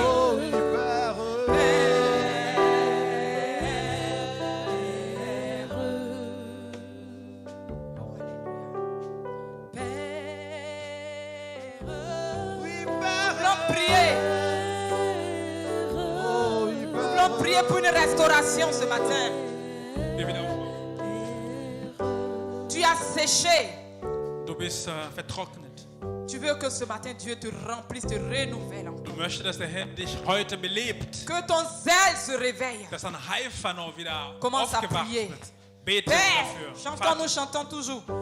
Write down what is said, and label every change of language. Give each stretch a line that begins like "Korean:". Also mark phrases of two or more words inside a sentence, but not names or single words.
French: oh oui, Père, oui, Père, Voulons prier. oh oui, Père, Voulons prier pour une restauration ce matin. Tu as séché.
German: Du bist vertrocknet.
French: Tu veux que ce matin Dieu te remplisse, te renouvelle encore.
German: Du möchtest, dass der Herr dich heute belebt,
French: Que ton zèle se réveille.
German: dass dein Eifer noch wieder
French: Commence à
German: aufgewacht
French: prier.
German: wird. Bete
French: Père,
German: dafür.
French: chantons, nous chantons toujours.